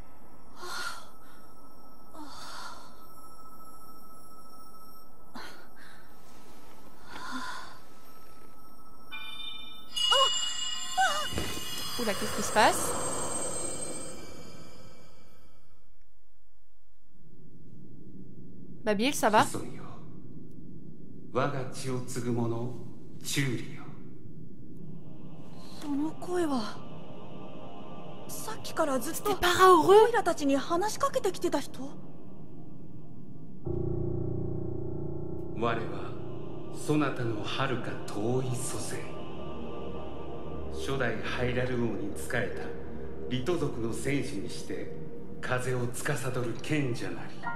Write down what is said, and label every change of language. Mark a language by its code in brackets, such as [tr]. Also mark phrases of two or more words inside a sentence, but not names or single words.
[fr] Oula, qu'est-ce qui se passe? Babil, ça va? [ja] 我が血を継ぐ者、チューリよ。その声はさっきからずっとオイラたちに話しかけてきてた人？我はそなたの遥か遠い祖先、初代ハイラル王に仕えたリト族の戦士にして風を司る賢者なり。